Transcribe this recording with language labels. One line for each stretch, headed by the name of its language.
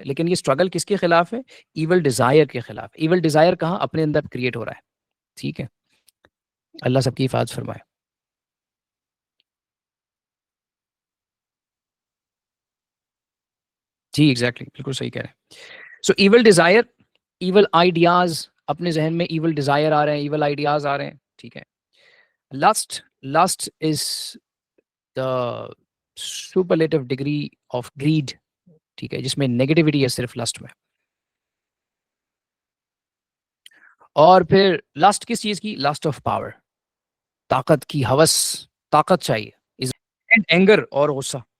Urdu: لیکن یہ اسٹرگل کس کے خلاف ہے؟ ایول ڈیزائر کے خلاف. ایول ڈیزائر کہاں؟ اپنے اندر کریٹ ہو رہا ہے. ٹھیک ہے. اللہ سب کی حفاظت فرمائے. جی ایگزیکٹلی, بالکل صحیح کہہ رہے ہیں. سو ایول ڈیزائر, ایول آئیڈیاز, اپنے ذہن میں ایول ڈیزائر آ رہے ہیں, ایول آئیڈیاز آ رہے ہیں. ٹھیک ہے.
English: Lust, lust is the superlative degree of greed.
Urdu: ٹھیک ہے, جس میں نیگیٹیوٹی ہے صرف لسٹ میں. اور پھر لسٹ کس چیز کی؟
English: lust of power,
Urdu: طاقت کی ہوس, طاقت چاہیے. اینگر اور غصہ.